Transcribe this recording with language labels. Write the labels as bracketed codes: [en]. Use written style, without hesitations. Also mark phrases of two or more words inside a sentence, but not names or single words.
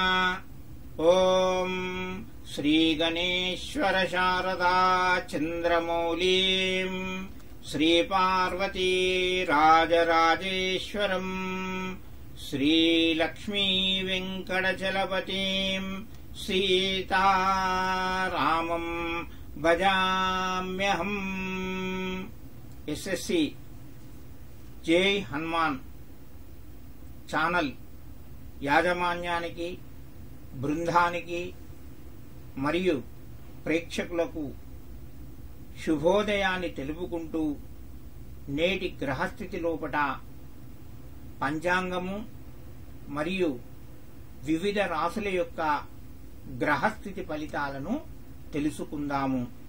[sa] ओम श्रीगणेश्वर शारदा चंद्रमौलीं श्रीपार्वती राजराजेश्वरं श्रीलक्ष्मी वेंकटचलपतिं सीतारामं भजाम्यहम्। [te] एसएससी जय हनुमान ఛానల్ యాజమాన్యానికి, బృందానికి మరియు ప్రేక్షకులకు శుభోదయాన్ని తెలుపుకుంటూ నేటి గ్రహస్థితి లోపట పంచాంగము మరియు వివిధ రాశుల యొక్క గ్రహస్థితి ఫలితాలను తెలుసుకుందాము.